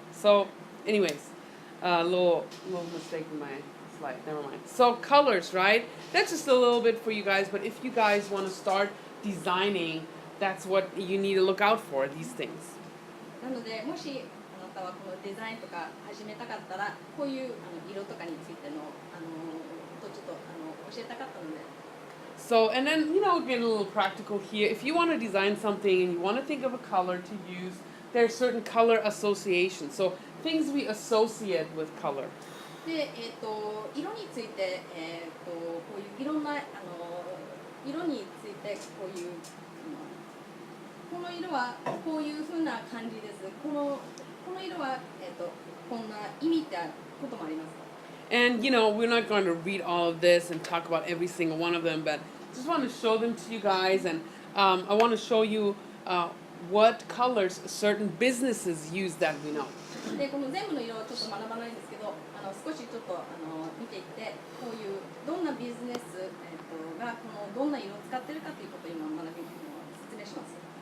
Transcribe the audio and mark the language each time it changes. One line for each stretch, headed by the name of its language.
English: So, anyways, little mistake in my slide. Never mind. So colors, right? That's just a little bit for you guys. But if you guys want to start designing, that's what you need to look out for. These things.
Japanese: なのでもしたはこのデザインとか始めたかったらこういう色とかについてのちょっと教えたかったので。
English: So, and then, getting a little practical here. If you want to design something and you want to think of a color to use, there are certain color associations. So, things we associate with color.
Japanese: で、色について、こういういろんな色についてこういう、この色はこういう風な感じです。この色は、こんな意味ってあることもありますか？
English: And, we're not going to read all of this and talk about every single one of them, but just want to show them to you guys. And I want to show you what colors certain businesses use that we know.
Japanese: でこの全部の色をちょっと学ばないんですけど、少しちょっと見ていってこういうどんなビジネス、がこのどんな色を使っているかということを今説明します。